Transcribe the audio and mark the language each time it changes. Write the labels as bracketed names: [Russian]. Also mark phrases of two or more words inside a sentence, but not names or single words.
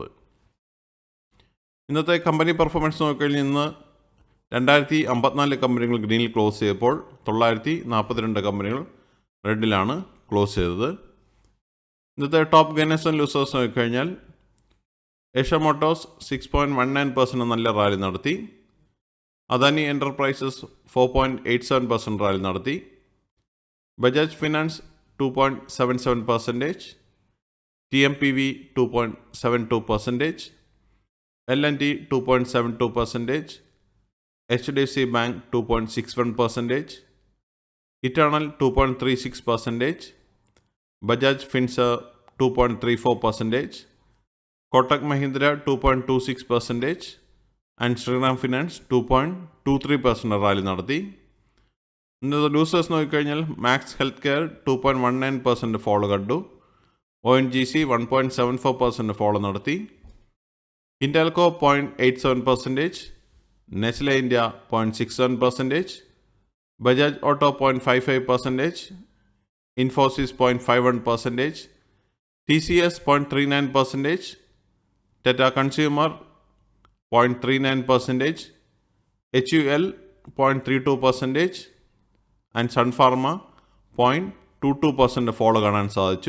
[Malayalam] ഇന്നത്തെ [English] company performance [Malayalam] നോക്കിക്കഴിഞ്ഞാൽ ഇന്ന് 2,054 കമ്പനികൾ ഗ്രീനിൽ ക്ലോസ് ചെയ്തപ്പോൾ 942 കമ്പനികൾ റെഡിലാണ് ക്ലോസ് ചെയ്തത്. ഇന്നത്തെ [English] top gainers and losers [Malayalam] നോക്കിക്കഴിഞ്ഞാൽ ഏഷ്യ മോട്ടോഴ്സ് 6.19% നല്ല റാലി നടത്തി. അദാനി എൻ്റർപ്രൈസസ് 4.87% റാലി നടത്തി. ബജാജ് ഫിനാൻസ് 2.77%, TMPV 2.72%, L&T 2.72%, HDFC Bank 2.61%, Eternal 2.36%, Bajaj Finserv 2.34%, Kotak Mahindra 2.26% and Shriram Finance 2.23% റാലി നടത്തി. ഇന്നത്തെ ലൂസേഴ്സ് നോക്കിക്കഴിഞ്ഞാൽ മാക്സ് ഹെൽത്ത് കെയർ 2.19% ഫോളോ കണ്ടു. ONGC 1.74% ഫോളോ നടത്തി. ഹിൻഡാൽകോ 0.87%, നെസ്ലെ ഇന്ത്യ 0.67%, ബജാജ് ഓട്ടോ 0.55%, ഇൻഫോസിസ് 0.51%, TCS 0.39%, ടെറ്റ കൺസ്യൂമർ 0.39%, HUL 0.32% ആൻഡ് സൺഫാർമ 0.22% ഫോളോ കാണാൻ സാധിച്ചു.